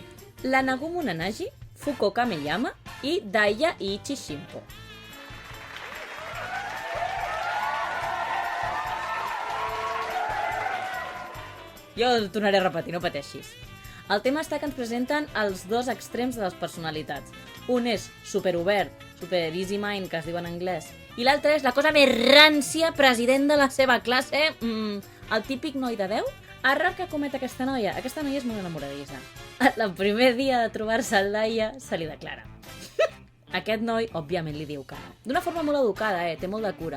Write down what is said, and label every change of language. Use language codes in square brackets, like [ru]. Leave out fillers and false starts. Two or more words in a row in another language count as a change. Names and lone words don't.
[ca] La Nagumo Nanaji, Fuko Kameyama i Daya Ichi Shimpo. Jo el tornaré a repetir, no pateixis. El tema està que ens presenten els dos extrems de les personalitats. Un és superobert, [en] super easy mind, [ca] que es diu en anglès, i l'altre és la cosa més rància, president de la seva classe, el típic noi de 10. Error que comet aquesta noia és molt enamoradissa. El primer dia de trobar-se el Daya se li declara. Aquest noi, òbviament, li diu que no. D'una forma molt educada, té molt de cura.